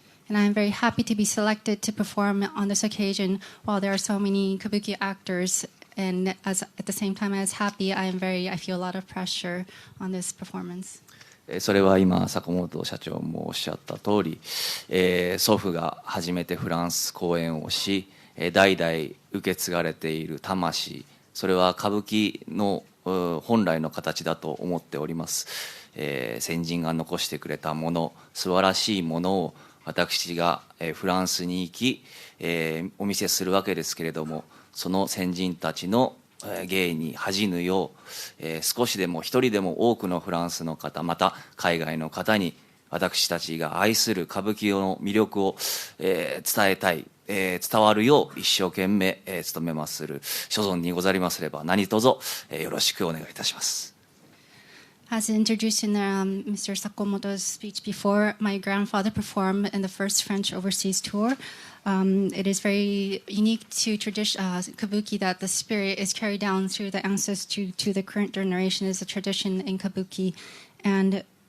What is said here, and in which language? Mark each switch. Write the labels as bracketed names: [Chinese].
[English] And I am very happy to be selected to perform on this occasion while there are so many kabuki actors. And at the same time as happy, I feel a lot of pressure on this performance. [Japanese] それは今坂本社長もおっしゃった通り、祖父が初めてフランス公演をし、代々受け継がれている魂、それは歌舞伎の本来の形だと思っております。先人が残してくれたもの、素晴らしいものを私がフランスに行き、お見せするわけですけれども、その先人たちの芸に恥じぬよう、少しでも一人でも多くのフランスの方、また海外の方に私たちが愛する歌舞伎の魅力を、伝えたい、伝わるよう一生懸命、努めまする所存にござりますれば何卒、よろしくお願いいたします。 [English] As introduced in Mr. Sakamoto's speech before, my grandfather performed in the first French overseas tour. It is very unique to tradition kabuki that the spirit is carried down through the ancestors to the current generation is a tradition in kabuki, and